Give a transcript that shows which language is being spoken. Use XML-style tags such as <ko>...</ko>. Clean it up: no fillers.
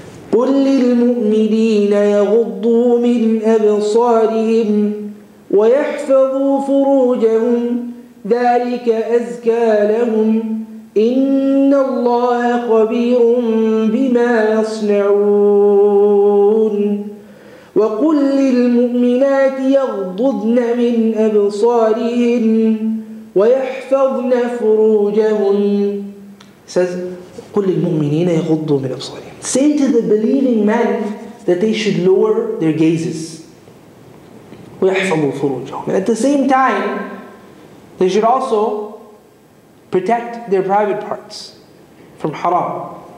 <ar>قُلْ لِلْمُؤْمِنِينَ يَغُضُّوا مِنْ أَبْصَارِهِمْ وَيَحْفَظُوا فُرُوجَهُمْ ذَلِكَ أَزْكَى لَهُمْ إِنَّ اللَّهَ خَبِيرٌ بِمَا يَصْنَعُونَ وَقُلْ لِلْمُؤْمِنَاتِ يَغْضُضْنَ مِنْ أَبْصَارِهِنَّ وَيَحْفَظْنَ فُرُوجَهُنَّ.</ar> <en>It says,</en> <ar>قُلْ لِلْمُؤْمِنِينَ يَغُضُّوا مِنْ أَبْصَارِهِمْ.</ar> <en>Say to the believing men that they should lower their gazes.</en> <ar>وَيَحْفَظُوا فُرُوجَهُمْ.</ar> <en>And at the same time, they should also protect their private parts from haram.</en>